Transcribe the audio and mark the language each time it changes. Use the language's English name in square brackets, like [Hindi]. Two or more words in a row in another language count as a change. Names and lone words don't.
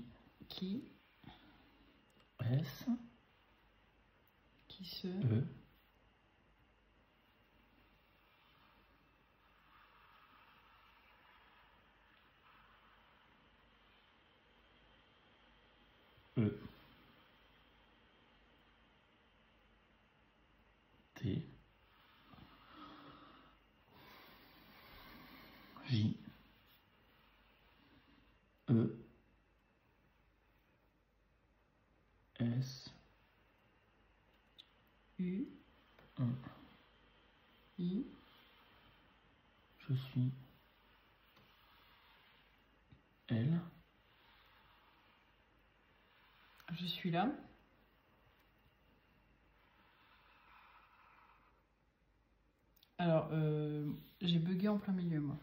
[French] Qui. S. Qui se. E. E. T. J. E. S. U. I. Je suis. L. Je suis là. Alors, j'ai bugué en plein milieu, moi.